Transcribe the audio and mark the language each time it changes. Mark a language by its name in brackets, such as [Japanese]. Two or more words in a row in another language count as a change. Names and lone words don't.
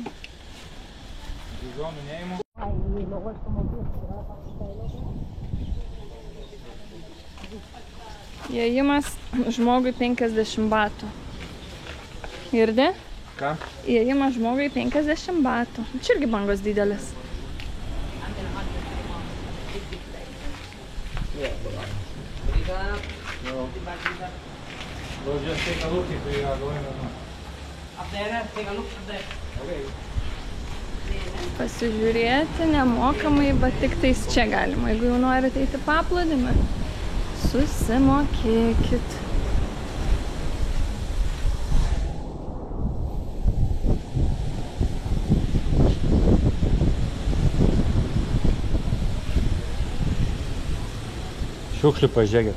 [Lithuanian] Bizonų neįmu. Įėjimas žmogui 50 batų. Girdi? Ką? Įėjimas žmogui 50 batų. Čia irgi bangos didelis. [English] We'll just take a look if we are going or not. Up there, take a look up there. Okay. [Lithuanian] Pasižiūrėti nemokamai, bet tik tais čia galima. Jeigu jau norite eiti paplūdimį, susimokėkit. Šiukšlių pažiūrėkit.